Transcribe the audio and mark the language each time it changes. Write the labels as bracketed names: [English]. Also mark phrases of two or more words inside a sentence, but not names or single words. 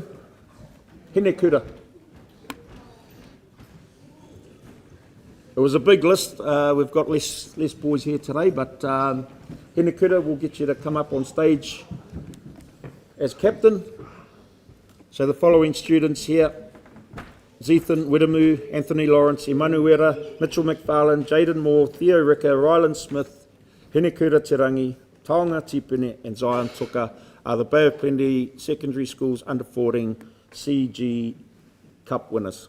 [English] Hinekura. It was a big list. We've got less boys here today, but Hinekura will get you to come up on stage as captain. So the following students here: Zethan Widamu, Anthony Lawrence, Emanuera, Mitchell McFarlane, Jaden Moore, Theo Ricker, Rylan Smith, Hinekura Tirangi, Taonga Tipene and Zion Tuka are the Bay of Plenty Secondary Schools under-14 CG Cup winners.